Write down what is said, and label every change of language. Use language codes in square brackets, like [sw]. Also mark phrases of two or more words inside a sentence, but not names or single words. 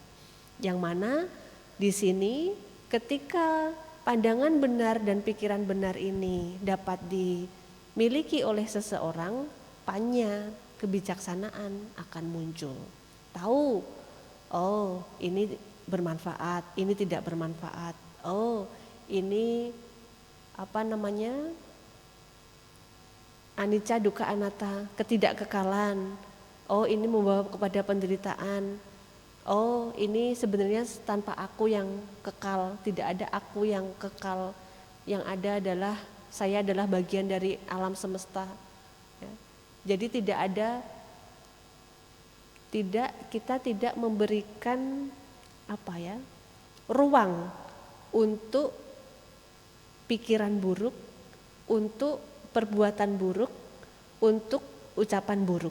[id] Yang mana di sini ketika pandangan benar dan pikiran benar ini dapat dimiliki oleh seseorang, panya, kebijaksanaan akan muncul. Tahu, oh ini bermanfaat, ini tidak bermanfaat. Oh ini [pi] anicca dukkha anatta, [id] ketidakkekalan. Oh ini membawa kepada penderitaan. Oh ini sebenarnya tanpa aku yang kekal, tidak ada aku yang kekal. Yang ada adalah saya adalah bagian dari alam semesta. Ya. Jadi kita tidak memberikan ruang untuk pikiran buruk, untuk perbuatan buruk, untuk ucapan buruk.